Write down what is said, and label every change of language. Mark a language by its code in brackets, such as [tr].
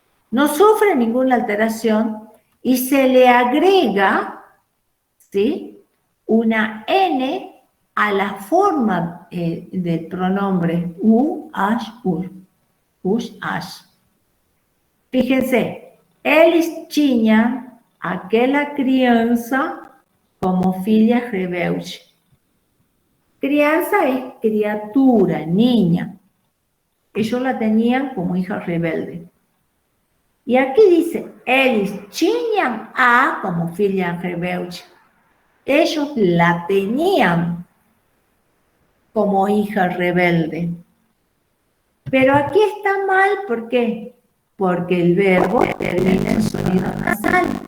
[es] No sufre ninguna alteración y se le agrega, ¿sí?, una N a la forma del pronombre u, ash, ur, ush, ash. Fíjense, [pt] eles tinham aquela criança como filha rebelde. [es] Crianza es criatura, niña. Ellos la tenían como hija rebelde. Y aquí dice, [pt] eles tinham a como filha rebelde. [es] Ellos la tenían como hija rebelde. Pero aquí está mal, ¿por qué? Porque el verbo termina en sonido nasal.